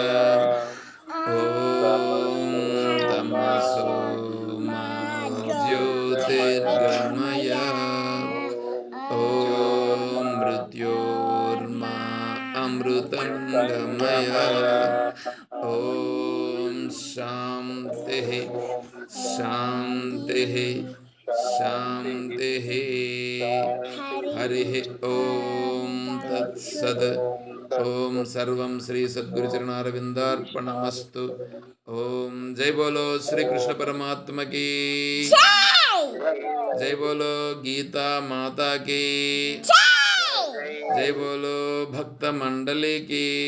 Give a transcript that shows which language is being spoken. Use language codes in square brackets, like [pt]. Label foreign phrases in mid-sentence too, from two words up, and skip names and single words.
[sa] ॐ तमसो मा ज्योतिर्गमय ॐ मृत्योर्मा अमृतं गमय ॐ शान्तिः शान्तिः శాంతి. హరి ఓం తత్సద్. ఓం సర్వం శ్రీ సద్గురు చరణారవిందార్పణమస్తు. [hi] ओम जय बोलो श्रीकृष्ण परमात्मा की, जय बोलो गीता माता की, जय बोलो भक्त मंडली की.